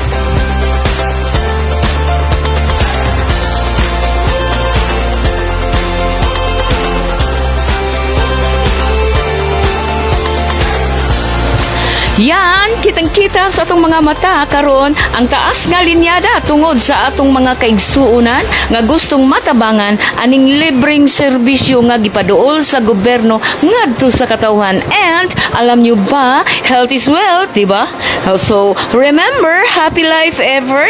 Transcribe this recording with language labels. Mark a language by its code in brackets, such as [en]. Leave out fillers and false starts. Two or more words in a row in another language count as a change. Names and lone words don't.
[ceb] Yan, kitang-kita sa atong mga mata karon ang taas nga linyada tungod sa atong mga kaigsuunan nga gustong matabangan aning libreng serbisyo nga gipaduol sa gobyerno ngadto sa katawhan. [tl] And alam nyo ba, [en] health is wealth, [tl] di ba? [en] So, remember, happy life ever.